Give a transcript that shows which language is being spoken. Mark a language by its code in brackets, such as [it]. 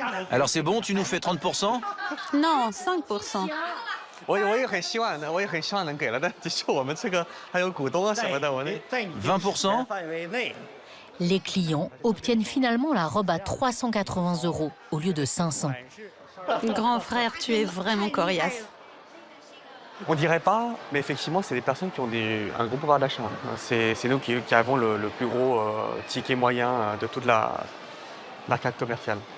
[fr] Alors c'est bon, tu nous fais 30%? Non, 5%. [zh] 我也很希望能给了，但的确我们这个还有股东啊什么的，我那 [fr] 20%? Les clients obtiennent finalement la robe à 380 € au lieu de 500. Grand frère, tu es vraiment coriace. On dirait pas, mais effectivement, c'est des personnes qui ont un gros pouvoir d'achat. C'est nous qui avons le plus gros ticket moyen de toute l'arcade commerciale.